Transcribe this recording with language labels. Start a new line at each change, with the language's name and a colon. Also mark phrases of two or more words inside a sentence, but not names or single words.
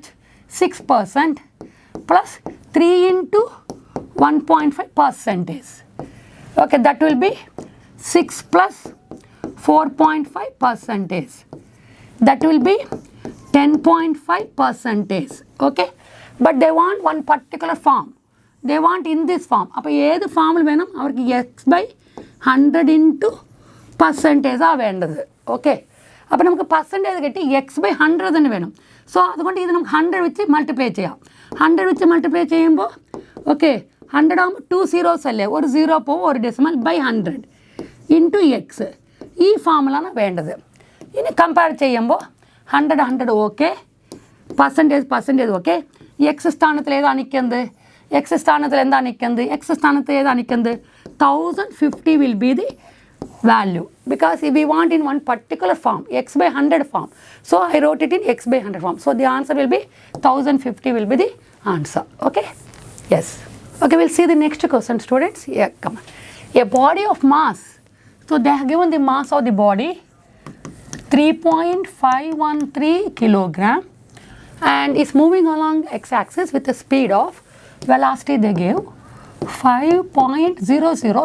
English: 6% plus 3 into 1.5 percentage. Okay, that will be 6 plus 4.5 percentage. That will be 10.5 percentage. Okay. But they want one particular form. They want in this form.
Tamil: அப்போ எது form வேணும் அவர்க்கு
English: x by 100 into
Malayalam: പെർസെൻറ്റേജാണ് വേണ്ടത്. ഓക്കെ, അപ്പോൾ നമുക്ക് പെർസെൻറ്റേജ് കിട്ടി x/100 തന്നെ വേണം. സോ അതുകൊണ്ട് ഇത് നമുക്ക് 100 വെച്ച് മൾട്ടിപ്ലൈ ചെയ്യാം. 100 വെച്ച് മൾട്ടിപ്ലൈ ചെയ്യുമ്പോൾ ഓക്കെ 100 ആകുമ്പോൾ 2 zeros അല്ലേ, ഒരു 0 പോകും, ഒരു
English: decimal by 100 into x.
Malayalam: ഈ ഫോമുലാണ് വേണ്ടത്. ഇനി കമ്പയർ ചെയ്യുമ്പോൾ 100 ഓക്കെ, പെർസെൻറ്റേജ് ഓക്കെ. എക്സ് സ്ഥാനത്തിൽ ഏതാണ് നിൽക്കുന്നത്? എക്സ് സ്ഥാനത്തിൽ എന്താണ് നിൽക്കുന്നത്? എക്സ് സ്ഥാനത്ത് ഏതാണ് നിൽക്കുന്നത്?
English: 1050 will be the value, because if we want in one particular form, x/100 form, so I wrote it in x/100 form. So the answer will be 1050 will be the answer. Okay, yes. Okay, we'll see the next question, students. Yeah, come on. A body of mass, so they have given the mass of the body 3.513 kilogram and is moving along x-axis with a speed of velocity they gave 5.00.